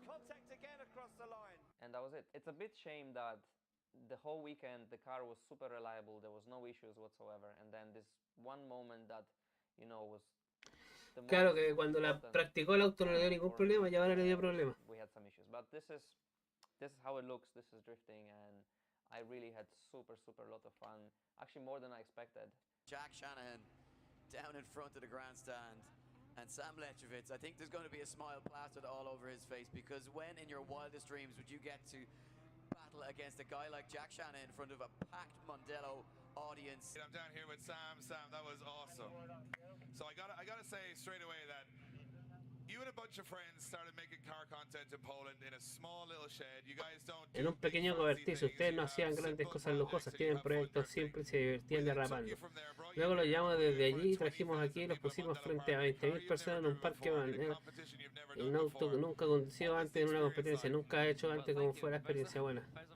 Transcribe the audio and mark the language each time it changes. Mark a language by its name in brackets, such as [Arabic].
[English] contact again across the line. And that was it. It's a bit shame that the whole weekend the car was super reliable, there was no issues whatsoever, and then this one moment that, you know, was the [Spanish] Claro que cuando la practicó el auto no le dio ningún problema y ahora le dio problemas. [English] We had some issues, but this is how it looks. This is drifting, and I really had super lot of fun, actually more than I expected. Jack Shanahan down in front of the grandstand, and Sam Lechevich, I think there's going to be a smile plastered all over his face, because when in your wildest dreams would you get to battle against a guy like Jack Shanahan in front of a packed Mondello audience? I'm down here with Sam. Sam, that was awesome. So I gotta say straight away that you and a bunch of friends started making car content in Poland in a small little shed. You guys don't [Spanish] En un pequeño cobertizo, ustedes no hacían grandes cosas lujosas, tienen proyectos simples y se divertían derrapando. Luego los llevamos desde allí, trajimos aquí y los pusimos frente a 20.000 personas en un parque en un auto que nunca conducido antes en una competencia, nunca he hecho antes como fue la experiencia buena.